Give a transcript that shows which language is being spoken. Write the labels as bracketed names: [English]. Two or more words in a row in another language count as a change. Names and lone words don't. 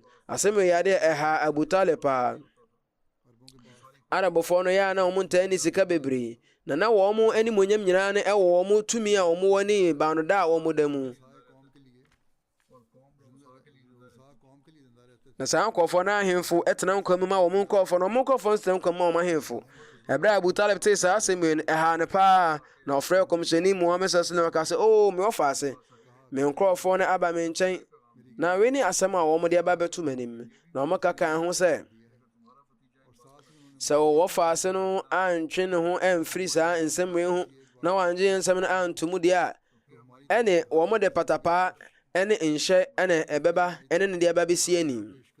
[Akan] Asɛm yɛ adeɛ ɛha Abu Talib paa. Arabɔfoɔ no yɛ a na wɔn ntaa ne sika bebree na wɔn animonyam nyinaa no ɛwɔ wɔn tumi a wɔn wɔ ne baanoda a wɔn da mu. na saa nkɔɔfoɔ no ahemfo tena nkwa mu ma wɔn nkɔɔfoɔ no ɔmo nkɔɔfoɔ nso tena nkwa mu ma wɔn ahemfo. ɛberɛ a Abu Talib tee saa asɛm yi no ɛhaa no paa na ɔfrɛ kɔmhyɛni Muhammad [Arabic] صلى الله عليه وسلم [Akan] ka sɛ o me wɔfa ase me nkurɔfoɔ no aba me nkyɛn na wei ne asɛm a wɔn de aba bɛto m'anim na wɔn kaka ho sɛ wɔfa ase no antwe ne ho amfiri saa nsɛm wei ho na wangye nsɛm no anto mu deɛ a ɛne wɔn de patapaa ɛne nhyɛ ɛne ɛbɛba ɛne ne de aba bɛsi anim.